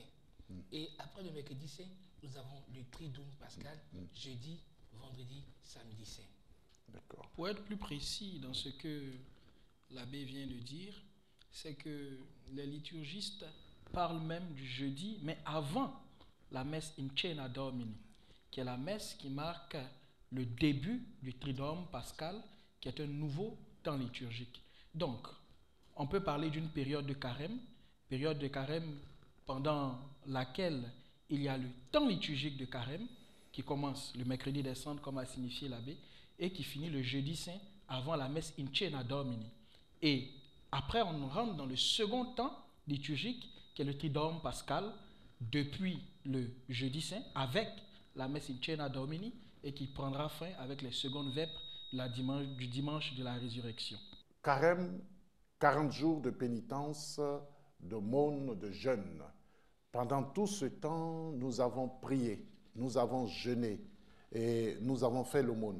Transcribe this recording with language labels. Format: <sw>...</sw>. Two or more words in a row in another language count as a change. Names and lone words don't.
<fr>Et après le mercredi saint, nous avons le triduum pascal, jeudi, vendredi, samedi saint. D'accord. Pour être plus précis dans ce que l'abbé vient de dire, c'est que les liturgistes parlent même du jeudi, mais avant la messe</fr> <la>in cena domini,</la> <fr>qui est la messe qui marque le début du triduum pascal, qui est un nouveau temps liturgique. Donc, on peut parler d'une période de carême pendant laquelle il y a le temps liturgique de carême, qui commence le mercredi des cendres, comme a signifié l'abbé, et qui finit le jeudi saint avant la messe</fr> <la>in cena domini.</la> <fr>Et Après, on rentre dans le second temps liturgique, qui est le Triduum pascal, depuis le jeudi saint, avec la messe</fr> <la>in cena domini,</la> <fr>et qui prendra fin avec les secondes vêpres du dimanche de la résurrection. Carême, 40 jours de pénitence, d'aumône, de jeûne. Pendant tout ce temps, nous avons prié, nous avons jeûné et nous avons fait l'aumône.</fr>